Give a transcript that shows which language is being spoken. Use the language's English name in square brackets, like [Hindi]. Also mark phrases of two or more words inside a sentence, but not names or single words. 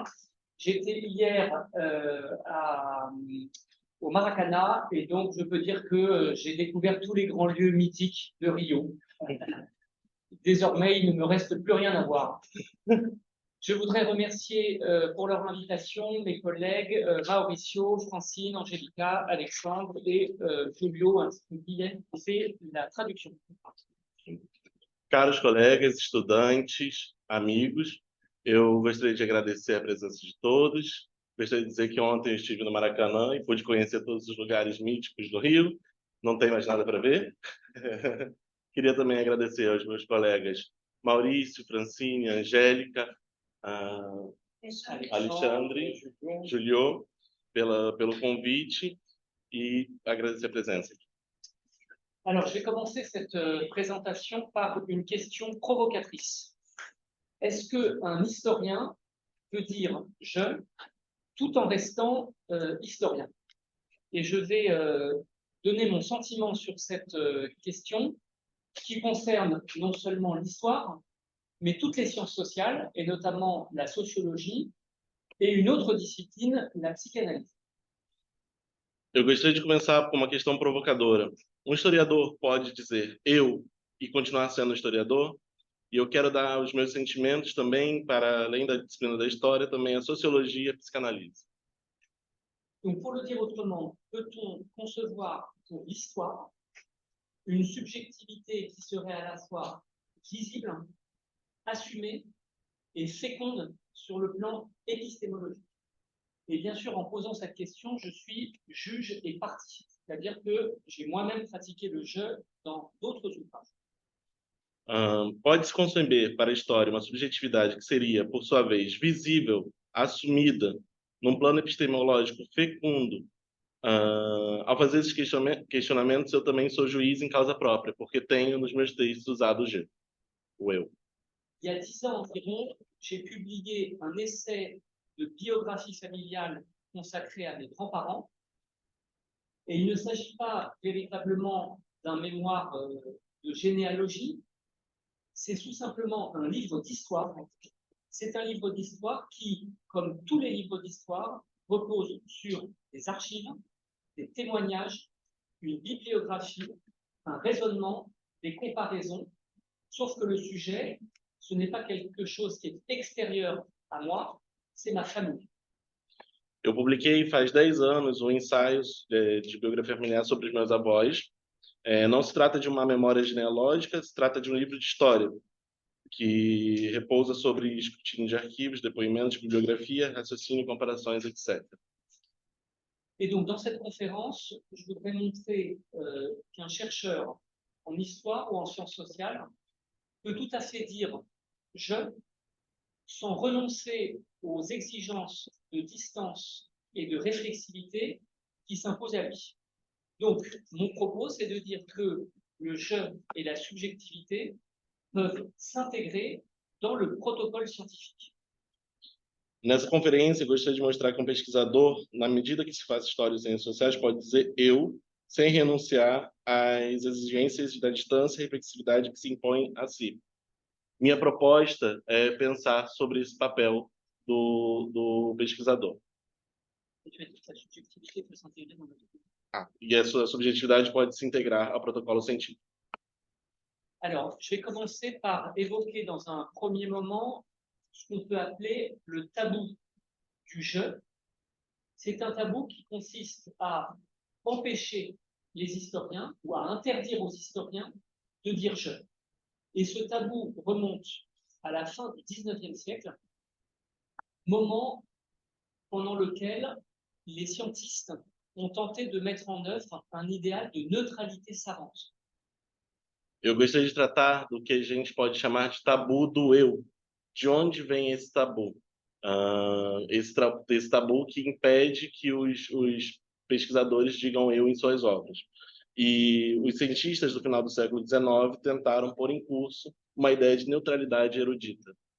[French] J'étais hier au Maracana et donc je peux dire que j'ai découvert tous les grands lieux mythiques de Rio. Désormais, il ne me reste plus rien à voir. Je voudrais remercier pour leur invitation mes collègues Mauricio, Francine, Angélica, Alexandre et Julio, ainsi que Guilhem, qui fait la traduction. [Portuguese] Caros colegas, estudantes, amigos, eu gostaria de agradecer a presença de todos. Gostaria de dizer que ontem eu estive no Maracanã e pude conhecer todos os lugares míticos do Rio. Não tem mais nada para ver. Queria também agradecer aos meus colegas Maurício, Francine, Angélica, Alexandre, Julio, pelo convite e agradecer a presença. [French] Alors, je vais commencer cette présentation par une question provocatrice. Est-ce qu'un historien peut dire « je » tout en restant historien? Et je vais donner mon sentiment sur cette question qui concerne non seulement l'histoire, mais toutes les sciences sociales, et notamment la sociologie, et une autre discipline, la psychanalyse. [Portuguese] Eu gostaria de começar com uma questão provocadora. Um historiador pode dizer eu e continuar sendo historiador? E eu quero dar os meus sentimentos também, para além da disciplina da história, também a sociologia e a psicanálise. [French] Donc, pour le dire autrement, peut-on concevoir pour l'histoire une subjectivité qui serait à la fois visible, assumée et féconde sur le plan épistémologique? Et bien sûr, en posant cette question, je suis juge et partie. C'est-à-dire que j'ai moi-même pratiqué le jeu dans d'autres ouvrages. [Portuguese] Pode-se conceber para a história uma subjetividade que seria, por sua vez, visível, assumida, num plano epistemológico fecundo. Ao fazer esses questionamentos, eu também sou juiz em causa própria, porque tenho nos meus textos usado o eu. [French] Il y a 10 ans environ, j'ai publié un essai de biographie familiale consacré à mes grands-parents. Et il ne s'agit pas véritablement d'un mémoire de généalogie, c'est tout simplement un livre d'histoire. C'est un livre d'histoire qui, comme tous les livres d'histoire, repose sur des archives, des témoignages, une bibliographie, un raisonnement, des comparaisons, sauf que le sujet, ce n'est pas quelque chose qui est extérieur à moi, c'est ma famille. [Portuguese] Eu publiquei faz 10 anos um ensaio de biografia familiar sobre os meus avós. Não se trata de uma memória genealógica, se trata de um livro de história, que repousa sobre escrutínio de arquivos, depoimentos, bibliografia, raciocínio, comparações, etc. [French] Et donc, dans cette conférence, je voudrais montrer qu'un chercheur en histoire ou en sciences sociales peut tout à fait dire « je » sans renoncer aux exigences de distance et de réflexivité qui s'imposent à lui. Donc, mon propos, c'est de dire que le « je » et la subjectivité peuvent s'intégrer dans le protocole scientifique. [Portuguese] Nessa conferência, eu gostaria de mostrar que um pesquisador, na medida que se faz história e ciências sociais, pode dizer eu, sem renunciar às exigências da distância e reflexividade que se impõem a si. Minha proposta é pensar sobre esse papel do pesquisador. [French] Et tu as dit que la subjectivité peut s'intégrer dans le [Portuguese] E a sua subjetividade pode se integrar ao protocolo científico. [French] Alors, je vais commencer par évoquer dans un premier moment ce qu'on peut appeler le tabou du je. C'est un tabou qui consiste à empêcher les historiens ou à interdire aux historiens de dire je. Et ce tabou remonte à la fin du 19e siècle, moment pendant lequel les scientistes ont tenté de mettre en œuvre un idéal de neutralité savante. [Portuguese] Eu gostaria de tratar do que a gente pode chamar de tabu do eu. De onde vem esse tabu? Esse tabu que impede que os pesquisadores digam eu em suas obras. E os cientistas do final do século XIX tentaram pôr em curso uma ideia de neutralidade erudita.